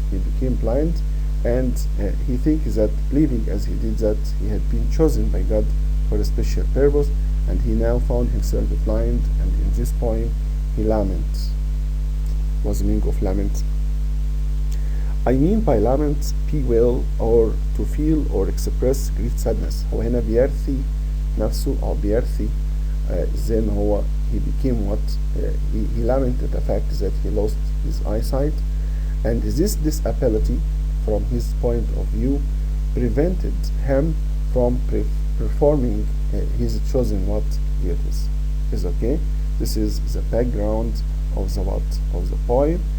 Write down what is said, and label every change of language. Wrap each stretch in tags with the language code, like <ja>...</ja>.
<en>He became blind, and he thinks that believing as he did that he had been chosen by God for a special purpose, and he now found himself blind. And in this poem he laments. What's the meaning of lament? I mean by lament bewail or to feel or express great sadness.</en> <ar>هو هنا بيرثي نفسه أو بيرثي then هو</ar> <en>he became what? He lamented the fact that he lost his eyesight, and this disability from his point of view prevented him from performing his chosen duties. Is okay? This is the background of the poem.</en>